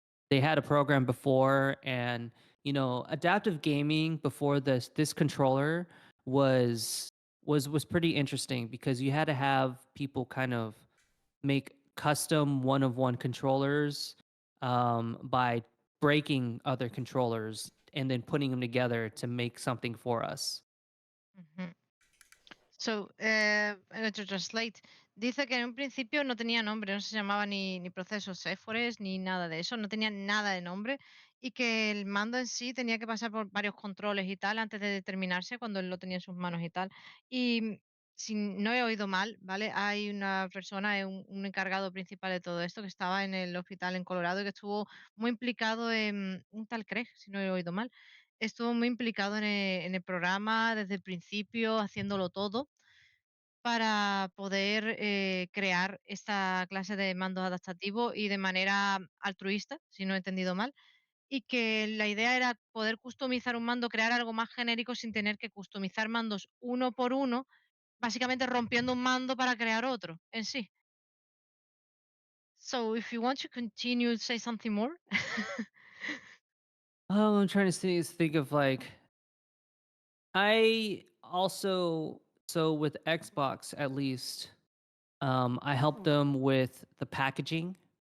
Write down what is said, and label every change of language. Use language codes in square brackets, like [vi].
[en] They had a program before, and adaptive gaming before this controller was was pretty interesting because you had to have people kind of make custom one of one controllers by breaking other controllers and then putting them together to make something for us. Ujú. So, to translate, [es] dice que en un principio no tenía nombre, no se llamaba ni procesos éfores ni nada de eso, no tenía nada de nombre y que el mando en sí tenía que pasar por varios controles y tal antes de determinarse cuando él lo tenía en sus manos y tal. Y si no he oído mal, ¿vale? Hay una persona, un encargado principal de todo esto que estaba en el hospital en Colorado y que estuvo muy implicado en un tal Craig, si no he oído mal. Estuvo muy implicado en el programa desde el principio, haciéndolo todo para poder crear esta clase de mandos adaptativos y de manera altruista, si no he entendido mal, y que la idea era poder customizar un mando, crear algo más genérico sin tener que customizar mandos uno por uno, básicamente rompiendo un mando para crear otro en sí. [en] So if you want to continue, say something more. Oh, I'm trying to think of like I also so with Xbox at least, I helped them with the packaging.